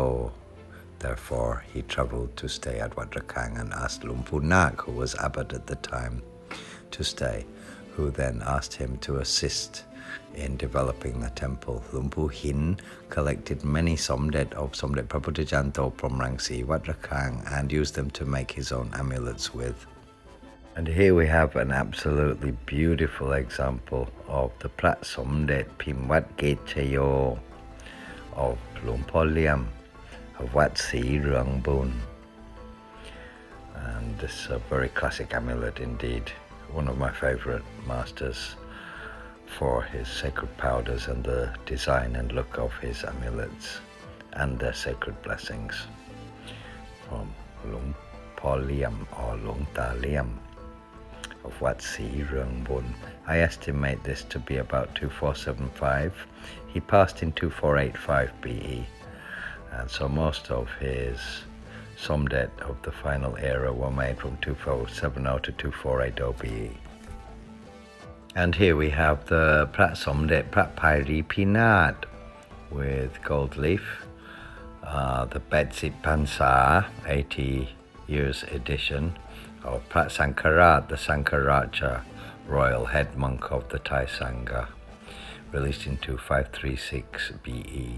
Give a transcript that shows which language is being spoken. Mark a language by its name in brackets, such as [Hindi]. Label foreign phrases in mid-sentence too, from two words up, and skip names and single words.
[English] Therefore, he travelled to stay at Wat Rakhang and asked Luang Pu Nak, who was abbot at the time, to stay, who then asked him to assist in developing the temple. Luang Pu Hin collected many Somdej of Somdej Praputtajanto from Rangsi, Wat Rakhang, and used them to make his own amulets with. And here we have an absolutely beautiful example of the Phra Somdej Pimwat Gechayo of Luang Po Liam of Wat Si Ruang Bun. And this is a very classic amulet indeed, one of my favorite masters for his sacred powders and the design and look of his amulets and their sacred blessings. From Luang Po Liam or Luang Ta Liam of Wat Si Ruang Bun. I estimate this to be about 2475. He passed in 2485 BE. And so most of his Somdej of the final era were made from 2470 to 2480 BE. And here we have the Phra Somdej Phra Pairi Pinat with gold leaf, the Betsit Pansa 80 years edition of Phra Sankarat, the Sankaraja royal head monk of the Thai Sangha, released in 2536 BE.